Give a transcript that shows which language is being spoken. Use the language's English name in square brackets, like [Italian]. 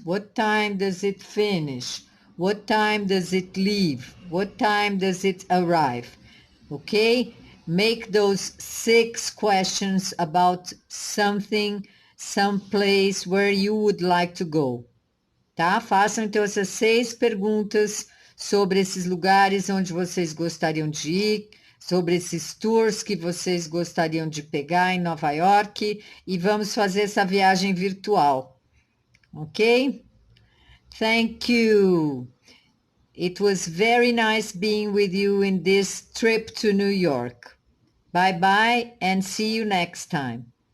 [English] What time does it finish? What time does it leave? What time does it arrive? Okay? Make those 6 questions about something, some place where you would like to go. [Portuguese] Tá? Façam então essas 6 perguntas sobre esses lugares onde vocês gostariam de ir, sobre esses tours que vocês gostariam de pegar em Nova York e vamos fazer essa viagem virtual. [English] Ok? Thank you. It was very nice being with you in this trip to New York. Bye bye and see you next time.